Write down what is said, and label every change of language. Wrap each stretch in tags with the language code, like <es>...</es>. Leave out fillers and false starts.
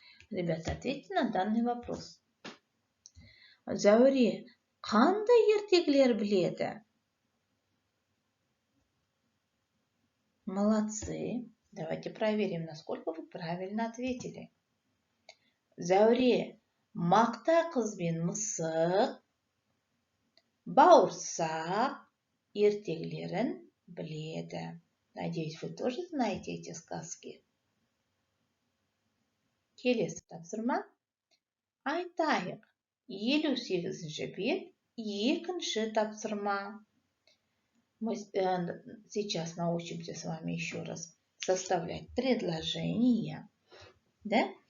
<ru>Ребята, ответьте на данный вопрос.</ru> <kk>Зәуре қандай ертегілер біледі?</kk> <ru>Молодцы. Давайте проверим, насколько вы правильно ответили.</ru> <kk>Зәуре мақта қыз бен мысық, бауырсақ ертегілерін біледі.</kk> <ru>Надеюсь, вы тоже знаете эти сказки.</ru> <kk>Келесі тапсырма. Айтайық. 58-ші бет, екінші тапсырма.</kk> <ru>Мы сейчас научимся с вами еще раз составлять предложения. Да?</ru>